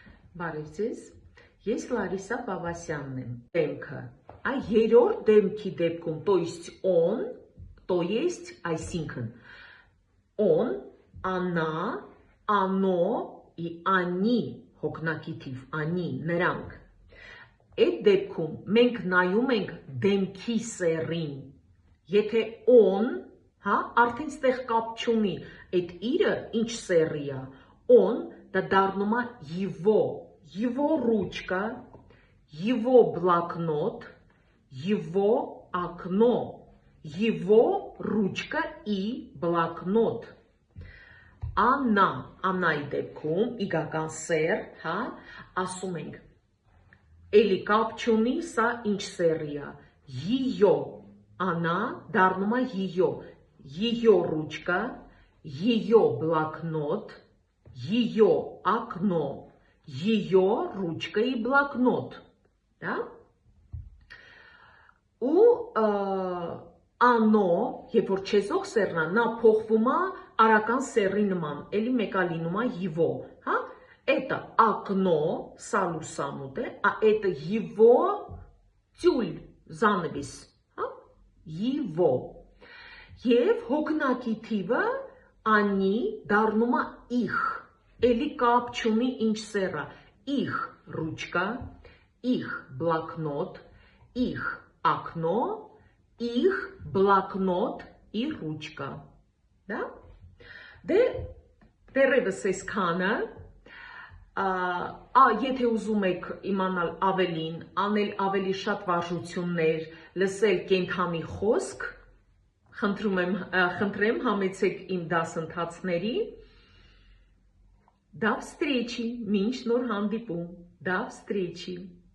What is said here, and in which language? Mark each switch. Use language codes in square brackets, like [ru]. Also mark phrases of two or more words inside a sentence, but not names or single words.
[hy] Բարև ձեզ, ես Լարիսա Պավասյանն եմ, դեմքը, երրորդ դեմքի դեպքում, [ru] то есть, այսինքն, on, она, оно и они, [hy] հոգնակի թիվ, они, նրանք, այդ դեպքում մենք նայում ենք դեմքի սեռին, եթե on, արդեն ստեղ կապ չունի, այդ իրը ինչ սեռի է, on, դա դառնում է [ru] его ручка, его блокнот, его окно, его ручка и блокнот. [hy] Անայի դեպքում, իգական սեր, ասում ենք, էլի կապ չունի, սա ինչ սերի է, [ru] ее, она, [hy] դառնում է [ru] ее ручка, ее блокнот, ее окно, ее ручка и блокнот. Да? [hy] Ու անո, երբ որ չեզոք սերն է, նա փոխվում է արական սերի նման, էլի մեկա լինում է [ru] его, это окно, [hy] սա լուսամուտ է, [ru] это его тюль, занавес, его. [hy] Եվ հոգնակի թիվը они դառնում է их, էլի կապ չունի ինչ սեռը, [ru] их ручка, их блокнот, их окно, их блокнот и ручка. Да? [hy] Դեռևս այսքանը, եթե ուզում եք իմանալ ավելին, անել ավելի շատ վարժություններ, լսել կենդանի խոսք, խնդրեմ համեցեք իմ դասընթացների, [ru] до встречи, [hy] մինչ նոր հանդիպում, [ru] до встречи.